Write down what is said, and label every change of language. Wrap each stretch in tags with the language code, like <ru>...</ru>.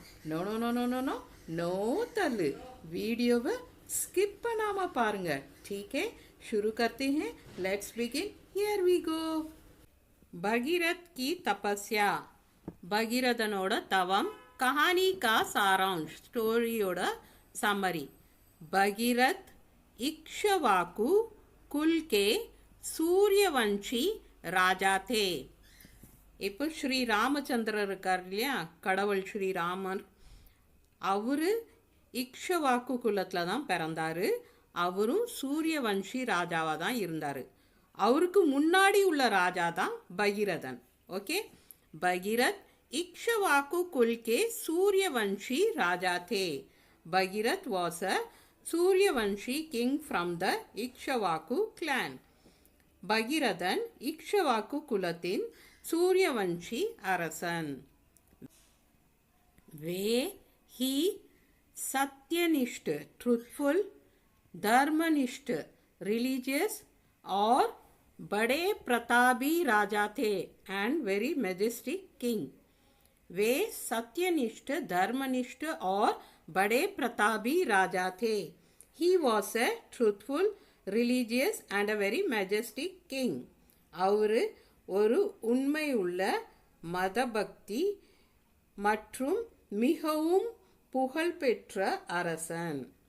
<en>no no no no no no no</en> <ta>தள்ளு, वीडियोவை skip பண்ணாம பாருங்க.</ta> <hi>ठीक है, शुरू करते हैं.</hi> <en>Let's begin. Here we go.</en> <hi>Bhagirath की तपस्या,</hi> <ta>भगीरथनोட தவம்.</ta> <hi>कहानी का सारांश, स्टोरीயோட समरी. भगीरथ इक्ष्वाकु कुल के सूर्यवंशी राजा थे.</hi> <ta>இப்போ ஸ்ரீ ராமச்சந்திரர் இருக்கார் இல்லையா, கடவுள் ஸ்ரீராமர். அவர் இக்ஷவாக்கு குலத்தில் தான் பிறந்தார். அவரும் சூரியவன்ஷி ராஜாவாக தான் இருந்தார். அவருக்கு முன்னாடி உள்ள ராஜா தான் Bhagirathan.</ta> <hi>Okay, பகீரத் இக்ஷவாக்கு Gul K Suryavanshi Raja they.</hi> <en>Bhagirath was a Suryavanshi king from the Ikshvaku clan.</en> <ta>Bhagirathan இக்ஷவாக்கு குலத்தின் சூரியவன்ஷி அரசன்.</ta> <hi>वे ही सत्यनिष्ठ, ट्रूथफुल, धर्मनिष्ठ, रिलीजियस और बड़े प्रतापी राजा थे</hi> <en>And very majestic king.</en> <hi>वे सत्यनिष्ठ, धर्मनिष्ठ और बड़े प्रतापी राजा थे.</hi> <en>He was a truthful, religious and a very majestic king.</en> <ta>அவரு ஒரு உண்மை உள்ள மதபக்தி மற்றும் மிகவும் புகழ்பெற்ற அரசன்.</ta>